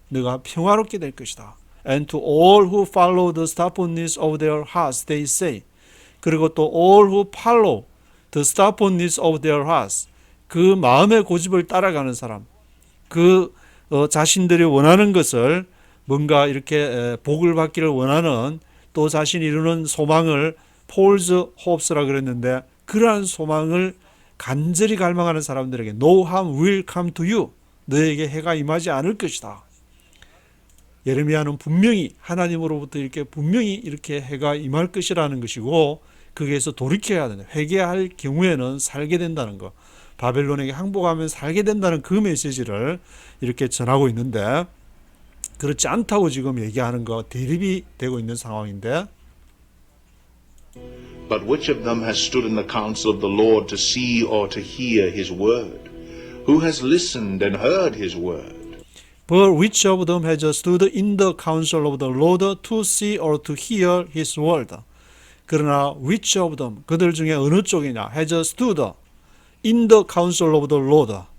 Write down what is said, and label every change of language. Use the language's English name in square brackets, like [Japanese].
[Korean] 너가 평화롭게 될 것이다. [English] And to all who follow the stubbornness of their hearts, they say, [Korean] 그리고 또 [English] all who follow the stubbornness of their hearts, [Korean] 그 마음의 고집을 따라가는 사람, 그 자신들이 원하는 것을 뭔가 이렇게 복을 받기를 원하는, 또 자신이 이루는 소망을 [English] false hopes [Korean] 라 그랬는데, 그러한 소망을 간절히 갈망하는 사람들에게 [English] no harm will come to you, [Korean] 너에게 해가 임하지 않을 것이다. 예레미야는 분명히 하나님으로부터 이렇게 분명히 이렇게 해가 임할 것이라는 것이고, 거기에서 돌이켜야 된다. 회개할 경우에는 살게 된다는 것, 바벨론에게 항복하면 살게 된다는 그 메시지를 이렇게 전하고 있는데, 그렇지 않다고 지금 얘기하는 거 대립이 되고 있는 상황인데, [English] But which of them has stood in the counsel of the Lord to see or to hear his word? Who has listened and heard his word? But which of them has stood in the counsel of the Lord to see or to hear his word? [Korean] 그러나 [English] which of them, [Korean] 그들 중에 어느 쪽이냐, [English] has stood in the counsel of the Lord,